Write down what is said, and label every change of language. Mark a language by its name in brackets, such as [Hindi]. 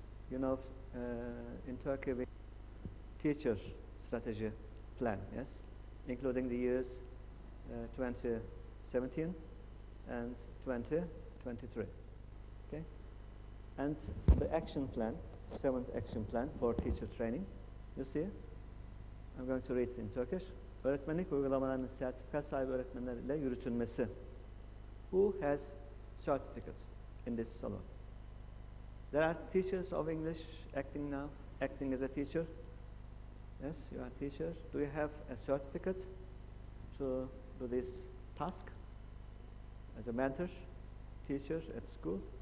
[English] You know, in Turkey we teacher strategy plan, yes, including the years 2017 and 2023. Okay, and the action plan, 7th action plan for teacher training. You see, I'm going to read it in Turkish. [Turkish] Öğretmenlik uygulamalarının sertifika sahibi öğretmenlerle yürütülmesi. [English] Who has certificates in this salon? There are teachers of English acting now, acting as a teacher. Yes, you are a teacher. Do you have a certificate to do this task as a mentor, teacher at school?